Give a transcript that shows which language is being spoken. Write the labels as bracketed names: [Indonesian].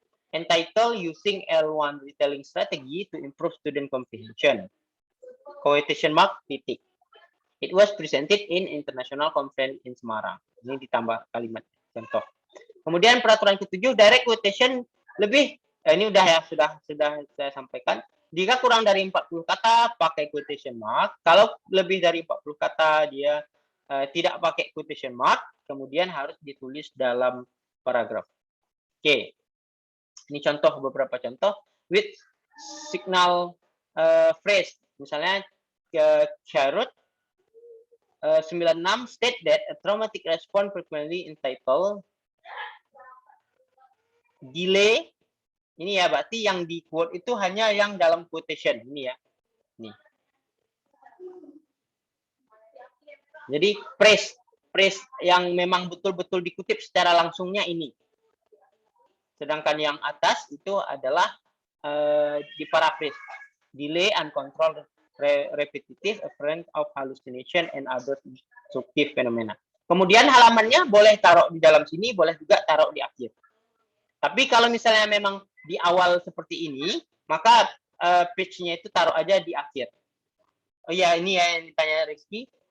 [English] entitled Using L1 Retelling Strategy to Improve Student Comprehension. Quotation mark titik. It was presented in International Conference in Semarang. [Indonesian] Ini ditambah kalimat contoh. Kemudian peraturan ke-7, direct quotation lebih, ini udah ya, sudah saya sampaikan. Jika kurang dari 40 kata, pakai quotation mark. Kalau lebih dari 40 kata, dia tidak pakai quotation mark, kemudian harus ditulis dalam paragraf. Oke. Ini contoh, beberapa contoh. [English] With signal phrase. Misalnya, Charut 96 state that a traumatic response frequently entitled delay. [Indonesian] Ini ya, berarti yang di quote itu hanya yang dalam quotation. Ini ya. Nih. Jadi phrase yang memang betul-betul dikutip secara langsungnya ini. Sedangkan yang atas itu adalah di paraphrase. [English] Delay, uncontrolled, repetitive, occurrence of hallucination and other disruptive phenomena. [Indonesian] Kemudian halamannya boleh taruh di dalam sini, boleh juga taruh di akhir. Tapi kalau misalnya memang di awal seperti ini, maka page-nya itu taruh aja di akhir. Oh ya, ini ya yang ditanya Rizky.